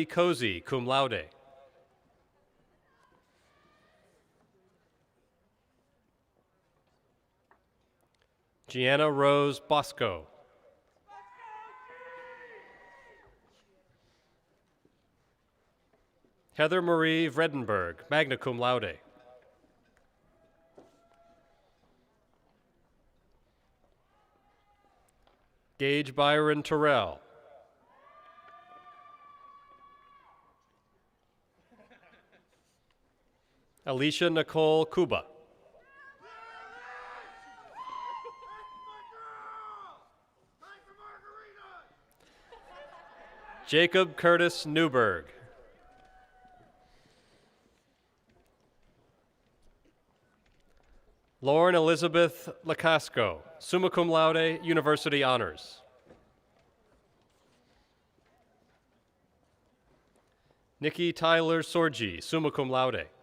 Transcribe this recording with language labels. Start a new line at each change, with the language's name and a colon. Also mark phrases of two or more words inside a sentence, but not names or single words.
English: Cozy,
Latin: cum laude.
English: Gianna Rose Bosco. Heather Marie Vredenberg,
Latin: magna cum laude.
English: Gage Byron Terrell. Alicia Nicole Kuba. Jacob Curtis Newberg. Lauren Elizabeth Lacasco,
Latin: summa cum laude,
English: University Honors. Nikki Tyler Sorgi,
Latin: summa cum laude.